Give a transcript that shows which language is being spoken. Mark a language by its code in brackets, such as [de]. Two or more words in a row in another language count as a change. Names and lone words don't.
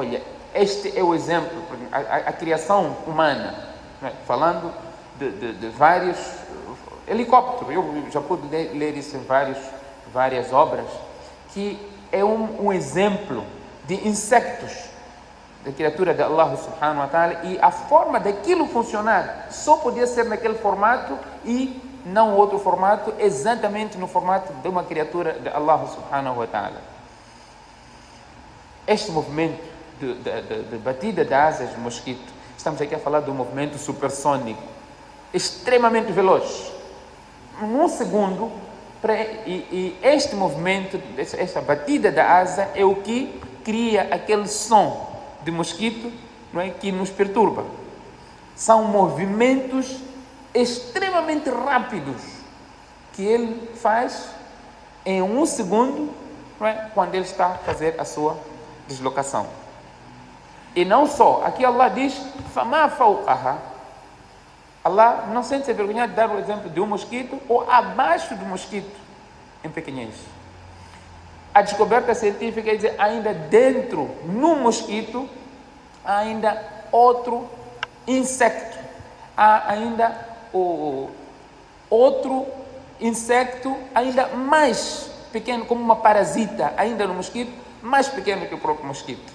[pt] Olha, este é o exemplo, a criação humana, né? Falando de vários helicópteros, eu já pude ler isso em várias obras, que é um exemplo de insectos, da criatura de [ar] الله سبحانه وتعالى, [pt] e a forma daquilo funcionar só podia ser naquele formato e não outro formato, exatamente no formato de uma criatura de [ar] الله سبحانه وتعالى. [pt] Este movimento de batida de asas de mosquito, estamos aqui a falar de um movimento supersônico, extremamente veloz. Num segundo, e este movimento, esta batida da asa é o que cria aquele som de mosquito, não é, que nos perturba. São movimentos extremamente rápidos que ele faz em um segundo, não é, quando ele está a fazer a sua deslocação. E não só, aqui Allah diz [ar] فَمَا فَوْقَهَا. [pt] Allah não sente-se envergonhado de dar o exemplo de um mosquito ou abaixo do mosquito em pequenez. A descoberta científica é dizer, ainda dentro, no mosquito, há ainda outro insecto. Há ainda outro insecto ainda mais pequeno, como uma parasita, ainda no mosquito, mais pequeno que o próprio mosquito.